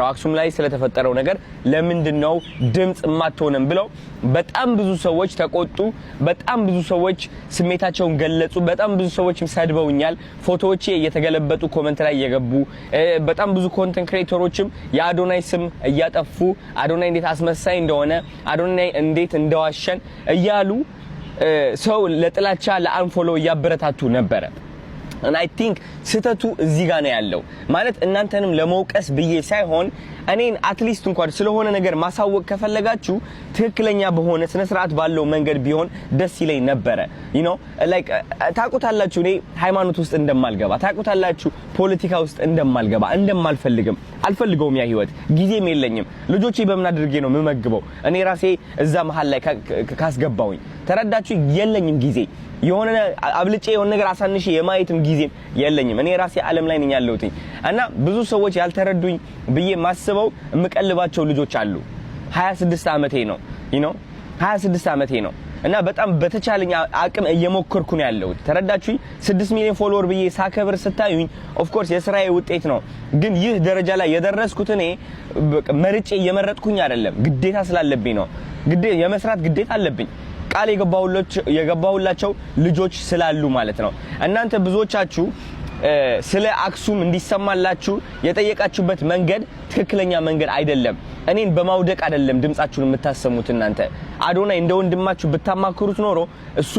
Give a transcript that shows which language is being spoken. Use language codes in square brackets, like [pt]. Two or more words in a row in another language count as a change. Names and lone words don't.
[am] አክሱም ላይ ስለተፈጠረው ነገር ለምንድነው ድምጽ የማትሆንም ብለው በጣም ብዙ ሰዎች ተቆጡ። በጣም ብዙ ሰዎች ስሜታቸውን ገለጹ። በጣም ብዙ ሰዎች ሰድበውኛል። ፎቶዎቼ እየተገለበጡ ኮሜንት ላይ እየገቡ በጣም ብዙ [en] content creators [am] የአዶናይ ስም እያጠፉ አዶናይ እንዴት አስመሳይ እንደሆነ አዶናይ እንዴት እንደዋሸን እያሉ ሰው ለጥላቻ ለአንፎሎ ያበረታቱ ነበር። [en] and I think [am] ስተቱ እዚህ ጋር ነው ያለው ማለት እናንተንም ለመውቀስ ብዬ ሳይሆን እኔን አትሊስት እንኳን ስለሆነ ነገር ማሳወቅ ከፈለጋችሁ ትክክለኛ በሆነ ስነ ስርዓት ባለው መንገድ ቢሆን ደስ ይለኝ ነበር። [en] you know like [am] ታቁታላችሁ እኔ ሃይማኖት ውስጥ እንደማልገባ ታቁታላችሁ፣ ፖለቲካ ውስጥ እንደማልገባ እንደማልፈልግም አልፈልገውም። ያ ህይወት ጊዜም የለኝም። ልጆቼ በምን አድርጌ ነው የምመግበው? እኔ ራሴ እዛ መሃል ላይ ካስገባውኝ ተረዳችሁ የለኝም ጊዜ የሆነ አብልጬ የሆነ ነገር አሳንሼ የማየትም ጊዜም የለኝም። እኔ ራሴ ዓለም ላይ ነኝ ያለሁት እና ብዙ ሰዎች ያልተረዱኝ ብዬ ማስበው የምቀልባቸው ልጆች አሉ። 26 ዓመቴ ነው [en] you know [am] 26 ዓመቴ ነው። እና በጣም በተቻለኝ አቅም እየሞከርኩ ነው ያለሁት ተረዳችሁኝ 6 ሚሊዮን ፎሎወር ብዬ ሳከብር ስታዩኝ [en] of course [am] የስራዬ ውጤት ነው ግን ይህ ደረጃ ላይ የደረስኩት እኔ መርጬ እየመረጥኩኝ አይደለም ግዴታ ስላለብኝ ነው ግዴታ የመስራት ግዴታ አለብኝ ቃል የገባሁላቸው ልጆች ስላሉ ማለት ነው እናንተ ብዙዎቻችሁ ስለ አክሱም እንዲሰማላችሁ የጠየቃችሁበት መንገድ ትክክለኛ መንገድ አይደለም እኔን በማውደቅ አይደለም ድምጻችሁን የምታሰሙት እናንተ አዶናይ እንደ ወንድማችሁ ብታማክሩት ኖሮ እሱም